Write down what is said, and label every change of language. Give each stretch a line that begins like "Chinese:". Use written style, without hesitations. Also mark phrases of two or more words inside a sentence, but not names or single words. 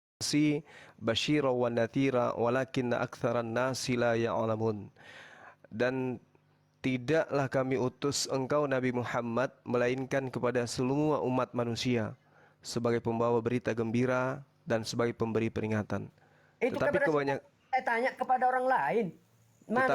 Arabic: si basyira wa nadhira walakinna aktsaran nasi la ya'lamun.
Indonesian: Dan tidaklah kami utus engkau Nabi Muhammad melainkan kepada semua umat manusia sebagai pembawa berita gembira dan sebagai pemberi peringatan. Itu Tetapi kebanyakan saya tanya kepada orang lain. Mana